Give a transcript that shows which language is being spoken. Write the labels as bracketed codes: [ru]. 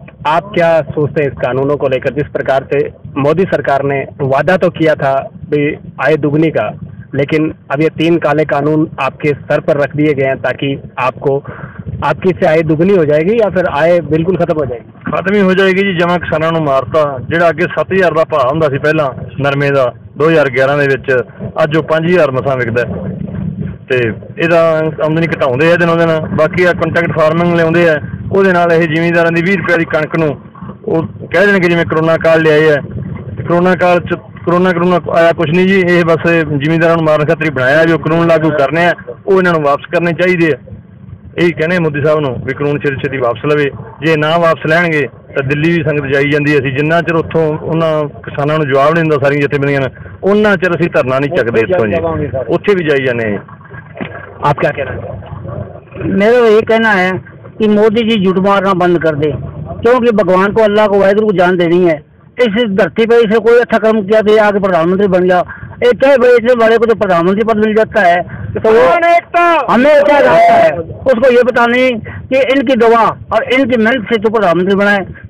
[hi] आप क्या सोचते हैं इस कानूनों को लेकर? जिस प्रकार से मोदी सरकार ने वादा तो किया था भी आय दुगनी का, लेकिन अब ये 3 काले कानून आपके सर पर रख दिए गए हैं ताकि आपकी से आय दुगनी हो जाएगी या फिर आय बिल्कुल खत्म हो जाएगी? खत्म ही हो जाएगी जी। [pa] जमा किसानों ਨੂੰ ਮਾਰਤਾ, ਜਿਹੜਾ ਅੱਗੇ 7000 ਦਾ ਭਾਅ ਹੁੰਦਾ ਸੀ ਪਹਿਲਾਂ ਨਰਮੇ ਦਾ 2011 ਦੇ ਵਿੱਚ, ਅੱਜ ਉਹ 5000 ਮਸਾਂ ਵਿਕਦਾ ਤੇ ਇਹਦਾ ਆਮਦਨੀ ਘਟਾਉਂਦੇ ਆ ਦਿਨੋਂ ਦਿਨ। ਬਾਕੀ ਆ ਕੰਟੈਕਟ ਫਾਰਮਿੰਗ ਲਿਆਉਂਦੇ ਆ, ਉਹਦੇ ਨਾਲ ਇਹ ਜ਼ਿਮੀਂਦਾਰਾਂ ਦੀ 20 ਰੁਪਏ ਦੀ ਕਣਕ ਨੂੰ ਉਹ ਕਹਿ ਦੇਣਗੇ ਜਿਵੇਂ ਕਰੋਨਾ ਕਾਲ ਲਿਆਏ ਆ। ਕਰੋਨਾ ਕਾਲ 'ਚ ਕਰੋਨਾ ਆਇਆ ਕੁਛ ਨਹੀਂ ਜੀ, ਇਹ ਬਸ ਜ਼ਿਮੀਂਦਾਰਾਂ ਨੂੰ ਮਾਰਨ ਖਾਤਰ ਹੀ ਬਣਾਇਆ ਵੀ ਉਹ ਕਾਨੂੰਨ ਲਾਗੂ ਕਰਨੇ ਆ, ਉਹ ਇਹਨਾਂ ਨੂੰ ਵਾਪਸ ਕਰਨੇ ਚਾਹੀਦੇ ਆ। ਇਹੀ ਕਹਿੰਦੇ ਮੋਦੀ ਸਾਹਿਬ ਨੂੰ ਵੀ ਕਾਨੂੰਨ ਛੇਤੀ ਛੇਤੀ ਵਾਪਸ ਲਵੇ। ਜੇ ਨਾ ਵਾਪਸ ਲੈਣਗੇ ਤਾਂ ਦਿੱਲੀ ਵੀ ਸੰਗਤ ਜਾਈ ਜਾਂਦੀ। ਅਸੀਂ ਜਿੰਨਾ ਚਿਰ ਉੱਥੋਂ ਉਹਨਾਂ ਕਿਸਾਨਾਂ ਨੂੰ ਜਵਾਬ ਨਹੀਂ ਦਿੰਦਾ ਸਾਰੀਆਂ ਜਥੇਬੰਦੀਆਂ ਨੇ, ਉਹਨਾਂ ਚਿਰ ਅਸੀਂ ਧਰਨਾ ਨਹੀਂ ਚੱਕਦੇ ਇੱਥੋਂ ਜੀ, ਉੱਥੇ भी ਜਾਈ ਜਾਂਦੇ हैं। [hi] आप क्या कह रहे हैं? मेरा ये कहना है कि मोदी जी झूठ मारना बंद कर दे, क्योंकि भगवान को, अल्लाह को, वाहिगुरु को जान देनी है। इस धरती पर इसे कोई अच्छा कर्म किया तो ये आगे प्रधानमंत्री बन गया। एक चाहे बड़े इतने बड़े को जो प्रधानमंत्री पद मिल जाता है तो वो हमें क्या रहता है उसको ये बताने कि इनकी दवा और इनकी मेहनत से जो प्रधानमंत्री बनाए।